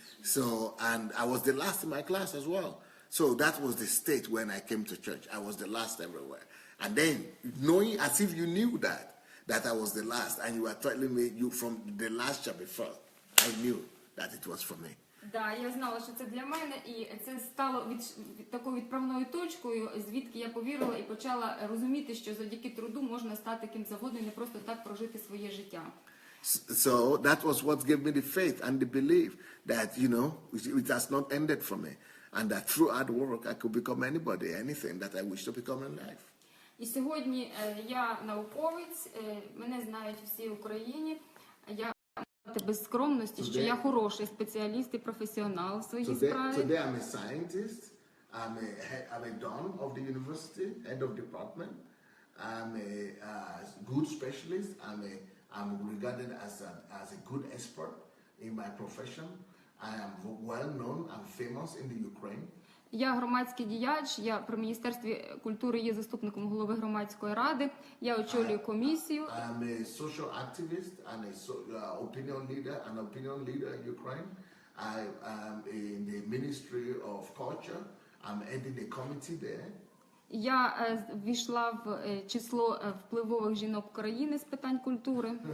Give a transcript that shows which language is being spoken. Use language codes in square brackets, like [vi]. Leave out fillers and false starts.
[en] So, and I was the last in my class as well. So that was the state when I came to church. I was the last everywhere. And then, knowing as if you knew that I was the last, and you were telling me you from the last shall be first, I knew that it was for me. [uk] Да, я знала, що це для мене, і це стало такою відправною точкою, звідки я повірила і почала розуміти, що завдяки труду можна стати ким завгодно і не просто так прожити своє життя. [en] So that was what gave me the faith and the belief that, it has not ended for me. And that through hard work I could become anybody, anything that I wish to become in life. [uk] І сьогодні я науковець, мене знають всі в Україні. Я без скромності, що я хороший спеціаліст і професіонал в своїй справі. [en] Today I'm a scientist, I'm a don of the university, head of department. I'm a good specialist. I'm regarded as a good expert in my profession. I am well known, I'm famous in the Ukraine. [uk] Я громадський діяч, я при Міністерстві культури є заступником голови громадської ради, я очолюю комісію. [en] I'm a social activist and an opinion leader in Ukraine. I am in the Ministry of Culture. I'm heading a committee there. [uk] Я ввійшла в число впливових жінок України з питань культури.